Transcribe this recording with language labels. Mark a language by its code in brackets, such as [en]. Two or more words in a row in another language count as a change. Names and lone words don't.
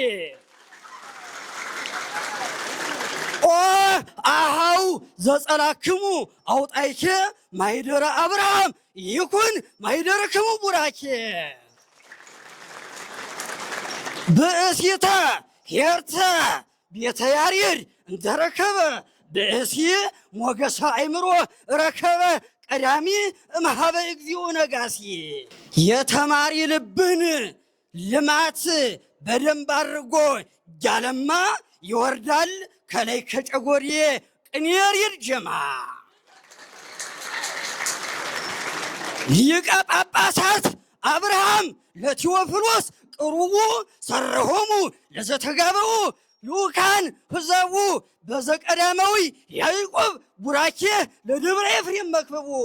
[gez] ኦ አሃው ዘጸላክሙ አውጣይኬ ማይደረ አብርሃም ይኩን ማይደረክሙ ቡራኬ ብእሲተ ሄርተ ቤተ ያሬድ እንተረከበ ብእሲ ሞገሰ አእምሮ ረከበ ቀዳሚ እምኀበ እግዚኦ ነጋሲ [am] የተማሪ ልብን ልማት በደንብ አድርጎ ያለማ ይወርዳል ከላይ ከጨጎዴ ቅኔ ያሬድ ጀማ [gez] ሊቀ ጳጳሳት አብርሃም ለቴዎፍሎስ ቅሩቡ ሰረሆሙ ለዘተጋበኡ ልኡካን ህዘቡ በዘቀዳማዊ ያዕቆብ ቡራኬ ለደብረ ኤፍሬም መክበቡ